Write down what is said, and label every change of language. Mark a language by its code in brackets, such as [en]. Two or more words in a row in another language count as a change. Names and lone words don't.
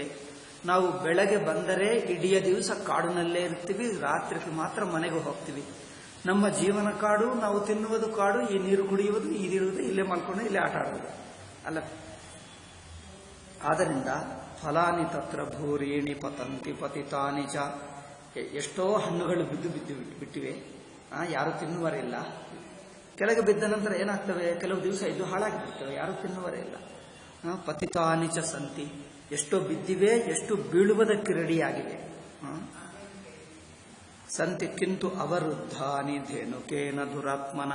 [kn] ನಾವು ಬೆಳಗ್ಗೆ ಬಂದರೆ ಇಡೀ ದಿವಸ ಕಾಡಿನಲ್ಲೇ ಇರ್ತೀವಿ, ರಾತ್ರಿಗೆ ಮಾತ್ರ ಮನೆಗೆ ಹೋಗ್ತೀವಿ. ನಮ್ಮ ಜೀವನ ಕಾಡು, ನಾವು ತಿನ್ನುವುದು ಕಾಡು, ಈ ನೀರು ಕುಡಿಯುವುದು, ಇದಿರುವುದು, ಇಲ್ಲೇ ಮಲ್ಕೊಂಡು ಇಲ್ಲೇ ಆಟ ಆಡುವುದು ಅಲ್ಲ. [sa] ಆದ್ದರಿಂದ ಫಲಾನಿ ತತ್ರ ಭೂರೀಣಿ ಪತಂತಿ ಪತಿತಾನಿ ಚ. [kn] ಎಷ್ಟೋ ಹಣ್ಣುಗಳು ಬಿದ್ದು ಬಿಟ್ಟಿವೆ, ಯಾರು ತಿನ್ನುವರಿಲ್ಲ. ಕೆಳಗೆ ಬಿದ್ದ ನಂತರ ಏನಾಗ್ತವೆ? ಕೆಲವು ದಿವಸ ಇದು ಹಾಳಾಗಿಬಿಡ್ತವೆ, ಯಾರು ತಿನ್ನುವರೇ ಇಲ್ಲ. [sa] ಪತಿತಾನಿ ಚ ಸಂತಿ. [kn] ಎಷ್ಟೋ ಬಿದ್ದಿವೆ, ಎಷ್ಟು ಬೀಳುವುದಕ್ಕೆ ರೆಡಿಯಾಗಿವೆ. [sa] ಸಂತಿ ಕಿಂತು ಅವರುದ್ಧಾನಿ ಧೇನುಕೇನ ದುರಾತ್ಮನ.